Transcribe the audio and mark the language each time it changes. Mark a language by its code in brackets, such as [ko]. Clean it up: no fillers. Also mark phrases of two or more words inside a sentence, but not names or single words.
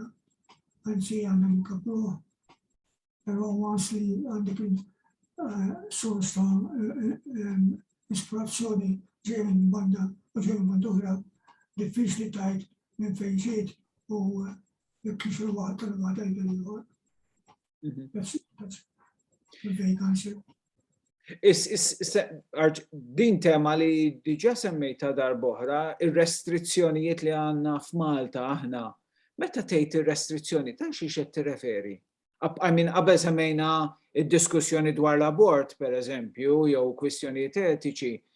[mt] Anzi għandna nkabruh, però once li għandek sors ta' ispirazzjoni ġej minn banda u ġej minn banda oħra, diffiċli tgħid minn fejn ġiet u jekk kienx il-waħda tal-waħda jgħid. [en] That's the vague answer. [mt] Din tema li diġà semmejta darb'oħra, ir-restrizzjonijiet li għandna f'Malta aħna. Meta tgħid ir-restrizzjoni ta' xi qed tirreferi? Qabel semmejna id-diskussjoni dwar l-abort, pereżempju, jew kwistjonijiet etiċi.